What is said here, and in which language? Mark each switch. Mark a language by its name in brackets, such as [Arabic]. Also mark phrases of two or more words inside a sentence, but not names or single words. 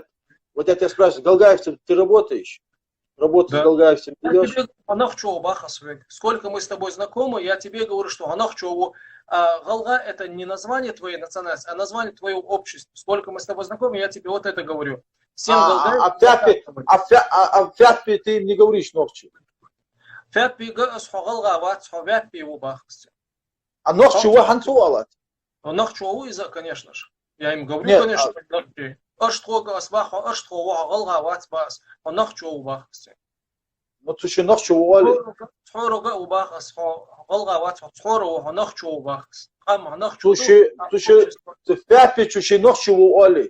[Russian] Вот я тебя спрашиваю, галгаевцем ты работаешь? Работу с галгаевцем ведешь? Сколько мы с тобой знакомы, я тебе говорю, что Анахчеву. Галга – это не название твоей национальности, а название твоего общества. Сколько мы с тобой знакомы, я тебе вот это говорю. А в Фятпе ты им не говоришь Нохчи? [Ingush] А Нохчеву ханцуалат? [Russian] Нохчеву, конечно же. Я им говорю, конечно, Нохчи. Ну, ты еще [Ingush] Нохчеву али. [Russian] Ты в Фятпе [Ingush] чуши Нохчеву али.